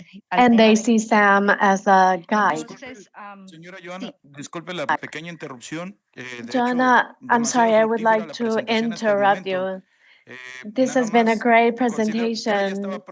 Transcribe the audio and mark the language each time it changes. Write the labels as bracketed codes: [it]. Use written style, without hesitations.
[en] And they see SAM as a guide. [es] Señora Johanna, disculpe la pequeña interrupción. [en] Johanna, I'm sorry, I would like to interrupt you. This has been a great presentation.